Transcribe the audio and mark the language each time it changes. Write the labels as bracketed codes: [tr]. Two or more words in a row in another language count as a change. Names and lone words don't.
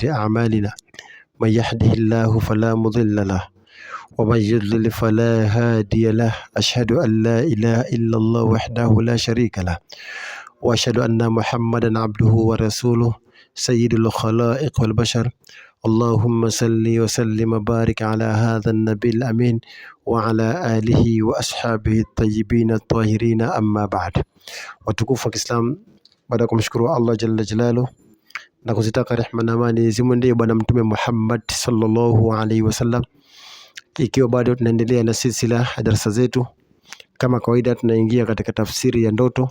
[ar] أعمالنا من يهده الله فلا مضل له ومن يضلل فلا هادي له أشهد أن لا إله إلا الله وحده لا شريك له وأشهد أن محمدا عبده ورسوله سيد الخلائق والبشر اللهم صل وسلم وبارك على هذا النبي الأمين وعلى آله وأصحابه الطيبين الطاهرين أما بعد. [sw] Watukufu wa Kiislamu, baada ya kumshukuru Allah [ar] جل جلاله [sw] na kuzitaka rehema na amani zimwendee bwana mtume Muhammad [ar] صلى الله عليه وسلم, [sw] ikiwa bado tunaendelea na silsila ya darasa zetu, kama kawaida tunaingia katika tafsiri ya ndoto.